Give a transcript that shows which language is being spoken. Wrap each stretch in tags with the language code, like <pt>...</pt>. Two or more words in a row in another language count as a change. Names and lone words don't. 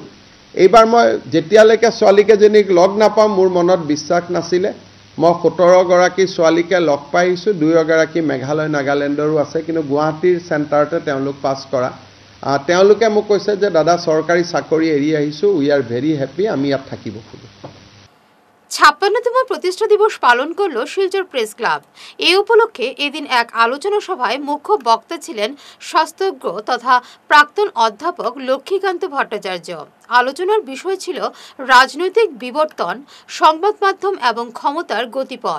<as>এইবাৰ মই যেতিয়ালৈকে ছোৱালীকেইজনীক লগ নাপাওঁ মোৰ মনত বিশ্বাস নাছিলে। মই 17 গৰাকী ছোৱালীকে লগ পাই আহিছোঁ। 2 গৰাকী মেঘালয় নাগালেণ্ডৰো আছে, কিন্তু গুৱাহাটীৰ চেণ্টাৰতে তেওঁলোক পাছ কৰা। তেওঁলোকে মোক কৈছে যে দাদা চৰকাৰী চাকৰি এৰি আহিছোঁ,</as> <en>we are very happy,</en> <as>আমি ইয়াত থাকিব খোজোঁ।</as> <bn>56তম প্রতিষ্ঠা দিবস পালন করল শিলচর প্রেস ক্লাব। এই উপলক্ষে এদিন এক আলোচনা সভায় মুখ্য বক্তা ছিলেন শাস্ত্রজ্ঞ তথা প্রাক্তন অধ্যাপক লক্ষ্মীকান্ত ভট্টাচার্য। আলোচনার বিষয় ছিল রাজনৈতিক বিবর্তন, সংবাদ মাধ্যম এবং ক্ষমতার গতিপথ।</bn>